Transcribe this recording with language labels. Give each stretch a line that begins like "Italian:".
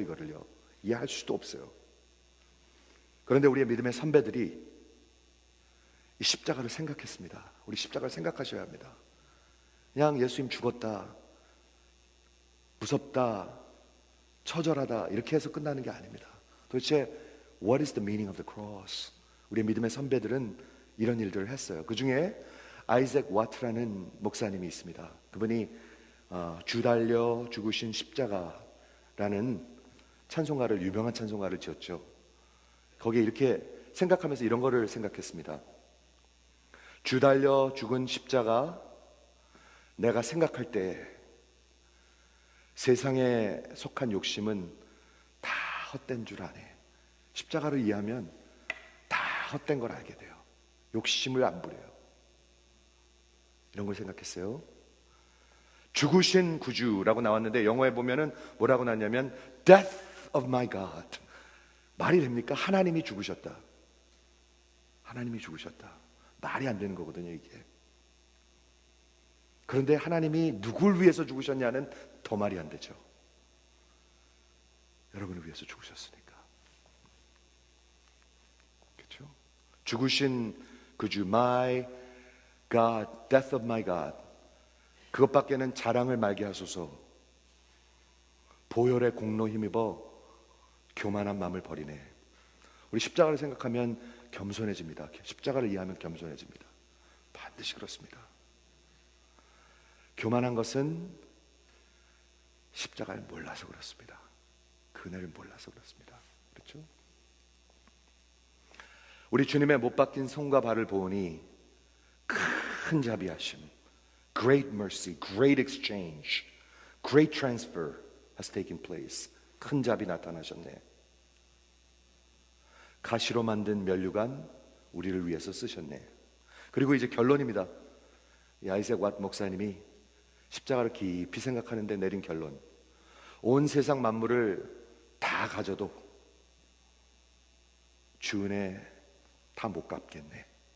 Korean: 이거를요, 이해할 수도 없어요. 그런데 우리의 믿음의 선배들이 이 십자가를 생각했습니다. 우리 십자가를 생각하셔야 합니다. 그냥 예수님 죽었다, 무섭다, 처절하다 이렇게 해서 끝나는 게 아닙니다. 도대체
English: What is the meaning of the cross?
Korean: 우리의 믿음의 선배들은 이런 일들을 했어요. 그 중에 아이작 와트라는 목사님이 있습니다. 그분이 주 달려 죽으신 십자가라는 찬송가를, 유명한 찬송가를 지었죠. 거기에 이렇게 생각하면서 이런 거를 생각했습니다. 주 달려 죽은 십자가, 내가 생각할 때 세상에 속한 욕심은 다 헛된 줄 아네. 십자가를 이해하면 다 헛된 걸 알게 돼요. 욕심을 안 부려요. 이런 걸 생각했어요. 죽으신 구주라고 나왔는데 영어에 보면은 뭐라고 나왔냐면
English: Death of my God.
Korean: 말이 됩니까? 하나님이 죽으셨다. 하나님이 죽으셨다. 말이 안 되는 거거든요, 이게. 그런데 하나님이 누굴 위해서 죽으셨냐는 더 말이 안 되죠. 여러분을 위해서 죽으셨으니까. 그렇죠? 죽으신 그주,
English: my God, death of my God.
Korean: 그것밖에는 자랑을 말게 하소서. 보혈의 공로 힘입어 교만한 마음을 버리네. 우리 십자가를 생각하면 겸손해집니다. 십자가를 이해하면 겸손해집니다. 반드시 그렇습니다. 교만한 것은 십자가를 몰라서 그렇습니다. 그네를 몰라서 그렇습니다. 그렇죠? 우리 주님의 못 박힌 손과 발을 보니 큰 자비하심,
English: great mercy, great exchange, great transfer has taken place.
Korean: 큰 자비 나타나셨네. 가시로 만든 면류관 우리를 위해서 쓰셨네. 그리고 이제 결론입니다. 이 아이작 왓 목사님이 십자가를 깊이 생각하는데 내린 결론. 온 세상 만물을 다 가져도 주 은혜 다 못 갚겠네.